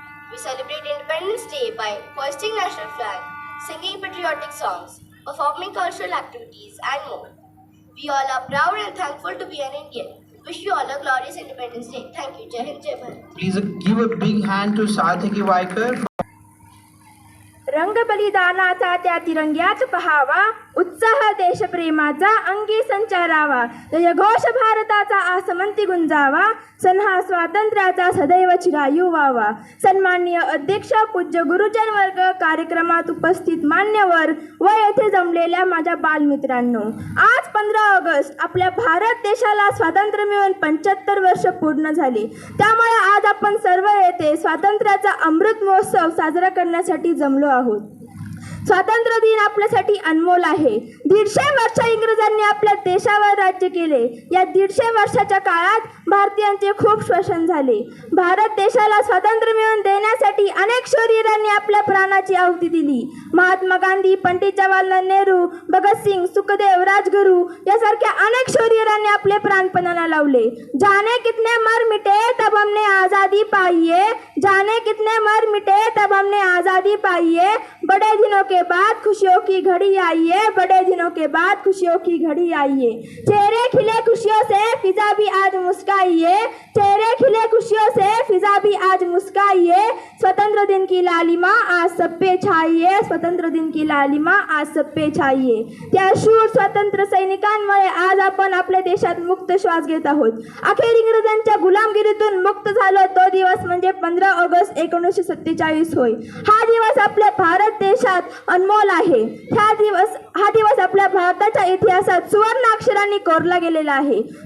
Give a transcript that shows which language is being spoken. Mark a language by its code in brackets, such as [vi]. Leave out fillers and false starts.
[en] We celebrate Independence Day by hoisting national flag, singing patriotic songs, performing cultural activities and more. We all are proud and thankful to be an Indian. Wish you all a glorious Independence Day. Thank you. Jai Hind, Jai Bharat. Please give a big hand to Sarthiki Vaikar. [mr] रंग बलिदानाचा त्या तिरंग्याच पहावा, उत्साह देशप्रेमाचा अंगी संचारावा, जयघोष भारताचा आसमंती गुंजावा, सन्हा स्वातंत्र्याचा सदैव चिरायू व्हावा. सन्माननीय अध्यक्ष, पूज्य गुरुजन वर्ग, कार्यक्रमात उपस्थित मान्यवर व येथे जमलेल्या माझ्या बालमित्रांनो, आज 15 ऑगस्ट आपल्या भारत देशाला स्वातंत्र्य मिळून 75 वर्ष पूर्ण झाली. त्यामुळे आज आपण सर्व येथे स्वातंत्र्याचा अमृत महोत्सव साजरा करण्यासाठी जमलो आहोत. स्वातंत्र्य दिन आपल्यासाठी अनमोल आहे. 150 वर्ष इंग्रजांनी आपल्या देशावर राज्य केले. या 150 वर्षाच्या काळात भारतीयांचे खूप शोषण झाले. भारत देशाला स्वातंत्र्य मिळवून देण्यासाठी अनेक शूरवीरांनी आपल्या प्राणाची आहुती दिली. महात्मा गांधी, पंडित जवाहरलाल नेहरू, भगतसिंग, सुखदेव, राजगुरू यासारख्या अनेक शूरवीरांनी आपले प्राण पणाला लावले. [hi] जाने कितने मर मिटे तब हमने आजादी पाई है, जाने कितने मर मिटे तब हमने आजादी पाई है. बड़े दिनों के बाद खुशियों की घड़ी आई है, बड़े दिनों के बाद खुशियों की घड़ी आई है. चेहरे खिले खुशियों से, फिजा भी आज मुस्काई है. चेहरे खिले खुशियों से, फिजा भी आज मुस्काई है. स्वतंत्र दिन की लालिमा आज सब पे छाई है, स्वतंत्र दिन की लालिमा आज सब पे छाई है. [mr] त्या शूर स्वातंत्र्य सैनिकांमुळे आज आपण आपल्या देशात मुक्त श्वास घेत आहोत. अखेर इंग्रजांच्या गुलामगिरीतून मुक्त झालो तो दिवस म्हणजे 15 ऑगस्ट 1947 होय. हा दिवस आपल्या भारत देशात अनमोल आहे. हा दिवस आपल्या भारताच्या इतिहासात सुवर्ण अक्षरांनी कोरला गेलेला आहे.